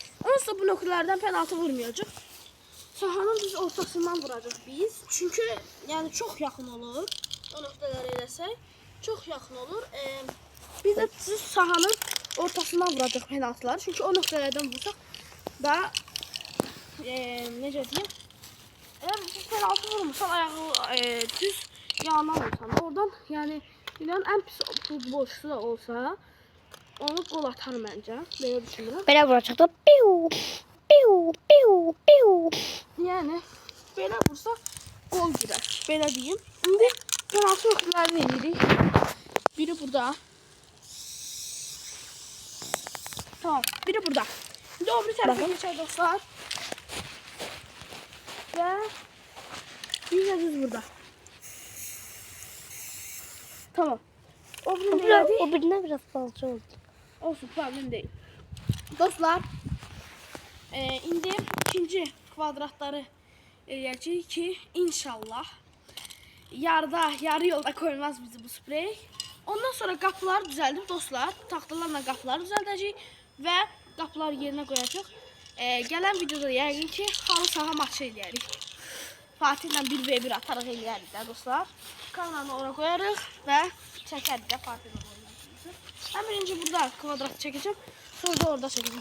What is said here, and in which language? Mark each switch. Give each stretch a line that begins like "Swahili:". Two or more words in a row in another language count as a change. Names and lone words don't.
Azerbaijani: Onsuz da bu nöqtələrdən penaltı vurmayacaq. Sahanın düz ortasından vuracaq biz. Çünki yəni çox yaxın olur. O nöqtələri eləsək çox yaxın olur. Biz də düz sahanın ortasından vuracaq penaltıları. Çünki o nöqtələrdən vursaq da necə deyim?
Turkish: Eğer siz penaltı vurmuşsan ayağı düz yandan vursan oradan yani dünyanın en pis futbolcusu da olsa onu gol atar bence. Böyle düşünürüm.
Azerbaijani: Belə vuracaq da piu piu piu piu.
Turkish: Yani böyle vursa gol girer. Böyle diyeyim. Şimdi penaltı noktalarını eləyirik. Biri burada. Tamam. Biri burada. Şimdi o bir tarafa geçer dostlar. Ve bir de düz burada. Tamam. O birine biraz fazla oldu. Olsun, problem değil.
Azerbaijani: Dostlar, indi ikinci kvadratları eləyəcəyik ki, inşallah yarı yolda koymaz bizi bu sprey. Ondan sonra qapıları düzəldib dostlar, taxtalarla qapıları düzəldəcəyik və qapıları yerinə qoyacaq. Gələn videoda yəqin ki, halı saha maçı eləyərik. Fatihlə 1v1 ataraq eləyərik də dostlar. Kameranı ora qoyarıq və çəkərik də Fatihlə oynayacağıq.
Turkish: Ben birinci burada kvadratı çekeceğim. Sonra da orada çekeceğim.